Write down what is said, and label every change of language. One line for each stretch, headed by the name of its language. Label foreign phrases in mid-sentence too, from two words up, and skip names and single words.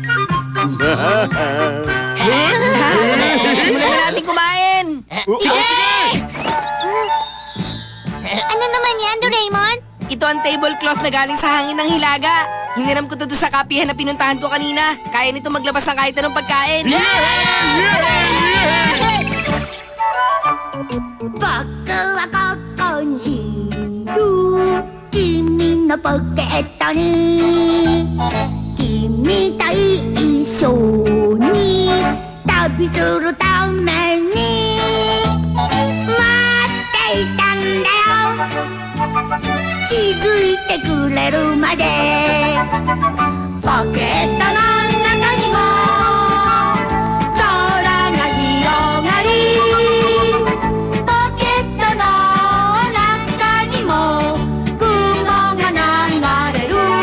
Filipino: Simulan na natin kumain! ano naman yan, Doraemon? Ito ang tablecloth na galing sa hangin ng Hilaga. Hiniram ko to doon sa kapihan na pinuntahan ko kanina. Kaya nito maglabas ng kahit anong pagkain.
Japanese: 僕はここにいる君のポケットに君と一緒に旅するために待っていたんだよ気づいてくれるまでポケットの中にも空が広がりポケットの中にも雲が流れる